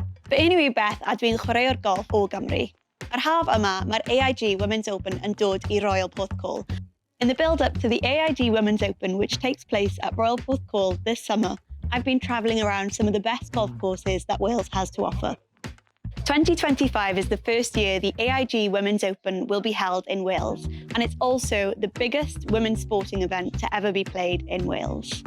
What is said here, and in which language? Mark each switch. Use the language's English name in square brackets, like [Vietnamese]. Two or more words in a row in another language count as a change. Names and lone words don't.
[Welsh] Fy enw I Beth a dwi'n chwaraeo'r golff o Gymru. Yr haf yma, mae'r AIG Women's Open yn dod I Royal Porthcawl. [English] In the build-up to the AIG Women's Open, which takes place at Royal Porthcawl this summer, I've been travelling around some of the best golf courses that Wales has to offer. 2025 is the first year the AIG Women's Open will be held in Wales, and it's also the biggest women's sporting event to ever be played in Wales.